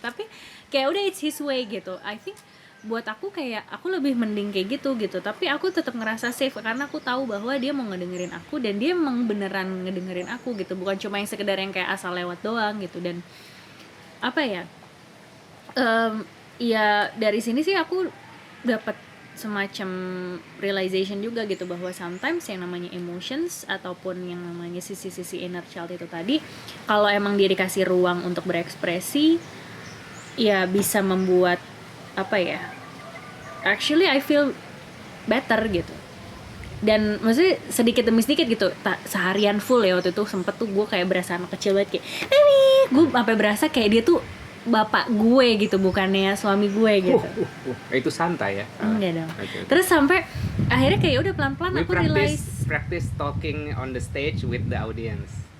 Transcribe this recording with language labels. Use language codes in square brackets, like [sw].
[id] Tapi kayak udah [en] it's his way [id] gitu. [en] I think [id] buat aku kayak aku lebih mending kayak gitu. Tapi aku tetap ngerasa safe karena aku tahu bahwa dia mau ngedengerin aku dan dia emang beneran ngedengerin aku gitu, bukan cuma yang sekedar yang kayak asal lewat doang gitu. Dan apa ya, ya dari sini sih aku dapat semacam realization juga gitu, bahwa [en] sometimes [id] yang namanya [en] emotions [id] ataupun yang namanya sisi-sisi [en] inner child [id] itu tadi, kalau emang dia dikasih ruang untuk berekspresi, ya bisa membuat apa ya, [en] actually I feel better [id] gitu. Dan maksudnya sedikit demi sedikit gitu, seharian full ya waktu itu sempet tuh gue kayak berasa anak kecil banget, kayak gue sampai berasa kayak dia tuh bapak gue gitu, bukannya suami gue gitu. Itu santai ya? Enggak dong. Okay. Terus sampai akhirnya kayak udah pelan-pelan aku [en] practice talking on the stage with the audience.